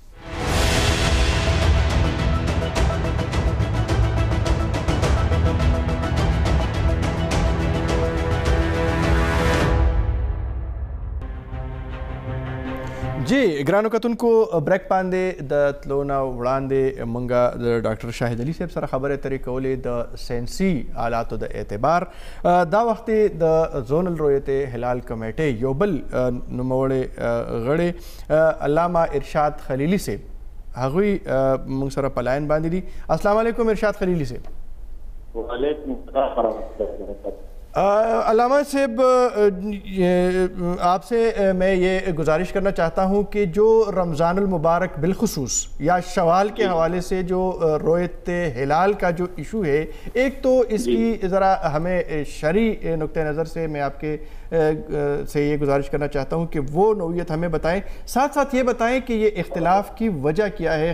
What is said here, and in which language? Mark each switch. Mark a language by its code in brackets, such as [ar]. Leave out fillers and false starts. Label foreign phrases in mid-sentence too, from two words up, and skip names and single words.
[ps] جی ګرانو کتونکو، بریک باندې د تلو نه وړاندې موږ د ډاکټر شاهد علي صاحب سره خبرې اترې کولې د ساینسي آلاتو د اعتبار. دا وخت د زونل رؤیت هلال کمیټې یو بل نوموړی غړی علامه ارشاد خلیلي صاحب، هغوی موږ سره په لاین باندې دي. [ar] السلام علیکم ارشاد خلیلي صاحب. وعلیکم السلام ورحمۃ اللہ وبرکاتہ. [ur] علامہ صاحب، آپ سے میں یہ گزارش کرنا چاہتا ہوں کہ جو رمضان المبارک بالخصوص یا شوال کے حوالے سے جو رؤیت ہلال کا جو ایشو ہے، ایک تو اس کی ذرا ہمیں شرعی نقطہ نظر سے میں آپ کے سے یہ گزارش کرنا چاہتا ہوں کہ وہ نوعیت ہمیں بتائیں، ساتھ ساتھ یہ بتائیں کہ یہ اختلاف کی وجہ کیا ہے.